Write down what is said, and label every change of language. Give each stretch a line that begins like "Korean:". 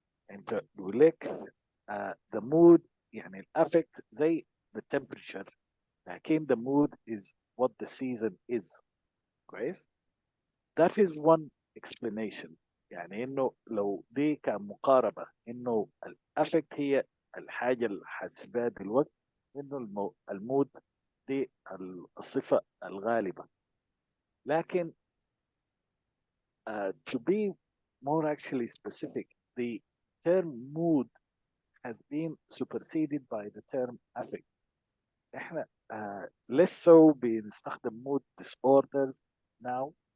Arabic: انت بقول لك
English: the mood يعني الافكت زي the temperature، لكن the mood is what the season is.
Arabic: كويس.
English: that is one explanation.
Arabic: يعني انه لو دي كان مقاربة انه الافكت هي الحاجة اللي حاسبها دلوقتي، انه المود دي الصفة الغالبة.
English: لكن to be more actually specific, the term mood has been superseded by the term affect. احنا less so بنستخدم mood disorders now.